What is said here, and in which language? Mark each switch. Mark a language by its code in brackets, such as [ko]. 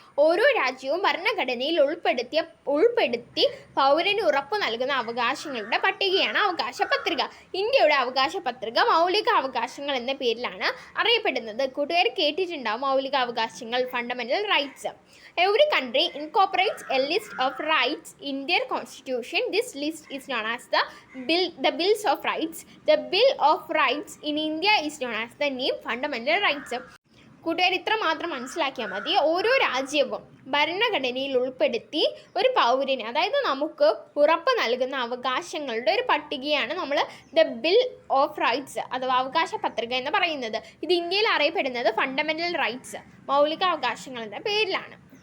[ml] ഓരോ രാജ്യവും ഭരണഘടനയിൽ ഉൾപ്പെടുത്തി പൗരന് ഉറപ്പു നൽകുന്ന അവകാശങ്ങളുടെ പട്ടികയാണ് അവകാശ പത്രിക. ഇന്ത്യയുടെ അവകാശ പത്രിക മൗലിക അവകാശങ്ങൾ എന്ന പേരിലാണ് അറിയപ്പെടുന്നത്. കൂട്ടുകാർ കേട്ടിട്ടുണ്ടാവും മൗലിക അവകാശങ്ങൾ, fundamental rights. [en] Every country incorporates a list of rights in their constitution. This list is known as the Bills of Rights. The Bill of Rights in India is known as the name Fundamental Rights. [ml] കൂട്ടുകാർ ഇത്ര മാത്രം മനസ്സിലാക്കിയാൽ മതി. ഓരോ രാജ്യവും ഭരണഘടനയിൽ ഉൾപ്പെടുത്തി ഒരു പൗരന്, അതായത് നമുക്ക് ഉറപ്പ് നൽകുന്ന അവകാശങ്ങളുടെ ഒരു പട്ടികയാണ് നമ്മൾ ദ ബിൽ ഓഫ് റൈറ്റ്സ് അഥവാ അവകാശ പത്രിക എന്ന് പറയുന്നത്. ഇത് ഇന്ത്യയിൽ അറിയപ്പെടുന്നത് ഫണ്ടമെന്റൽ റൈറ്റ്സ്, മൗലിക അവകാശങ്ങൾ എന്ന പേരിലാണ്.